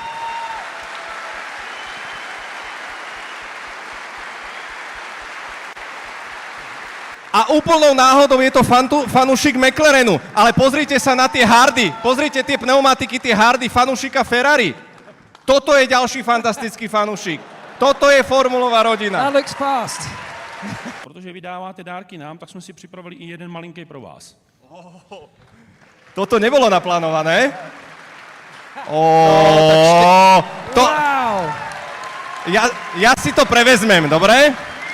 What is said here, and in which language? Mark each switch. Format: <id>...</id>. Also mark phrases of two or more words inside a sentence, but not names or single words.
<sk>A úplnou náhodou je to fanúšik McLarenu, ale pozrite sa na tie Hardy, pozrite tie pneumatiky, tie Hardy fanúšika Ferrari. Toto je ďalší fantastický fanúšik. Toto je formulová rodina.</sk> <en>That looks fast.</en> <cs>Protože vydáváte dárky nám, tak jsme si připravili i jeden malinký pro vás.</cs> <sk>Toto nebolo naplánované. Wow. Ja si to prevezmem, dobre?</sk>